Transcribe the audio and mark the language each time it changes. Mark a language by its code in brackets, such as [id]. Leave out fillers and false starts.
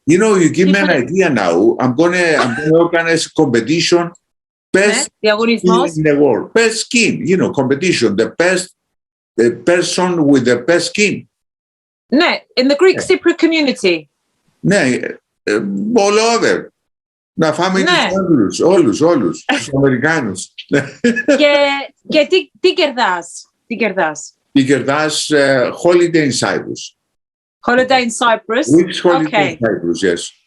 [en] You know, you give me an idea now. I'm gonna organize a competition. Best skin in the world. Best skin, you know, competition. The person with the best skin. Ναι, in the Greek Cypriot community. Ναι, all over. [el] Να φάμε τους Άγγλους, όλους, τους Αμερικάνους. Και τι κερδάς? Τι κερδάς, [en] holiday in Cyprus. Holiday in Cyprus? Which holiday in Cyprus, yes.